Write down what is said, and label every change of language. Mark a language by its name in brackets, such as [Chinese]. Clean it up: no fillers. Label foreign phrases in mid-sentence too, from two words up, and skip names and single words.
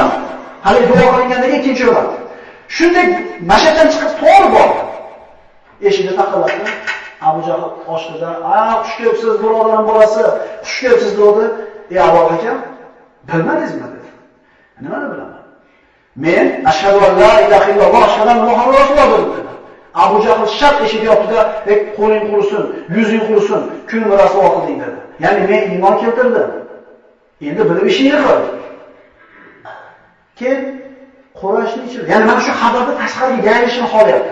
[Uzbek] Hali duo qilingandagi ikkinchi Umar. Shunday mashaqdan chiqib to'g'ri bordi. Eshikni taqillatdi. Abu Jahl ochdi-da, "Xush kelibsiz, birodarim bolasi, xush kelibsiz" dedi. "Ey Abu Hakam, bilmadingizmi?" dedi. "Nimani bilaman? Men [Arabic] أشهد أن لا إله إلا الله، أشهد أن محمد رسول الله" [Uzbek] dedi. Abu Jahl shart eshikni yopdi-da, "Qo'ling qurisin, yuzing qurisin, kun rasvo qilding" dedi. Ya'ni men iymon keltirdim. Endi bilib ishingni qil. Keyin Qurayshning ichida, ya'ni mana shu xabarda tashqariga yayilishini xohlayapti.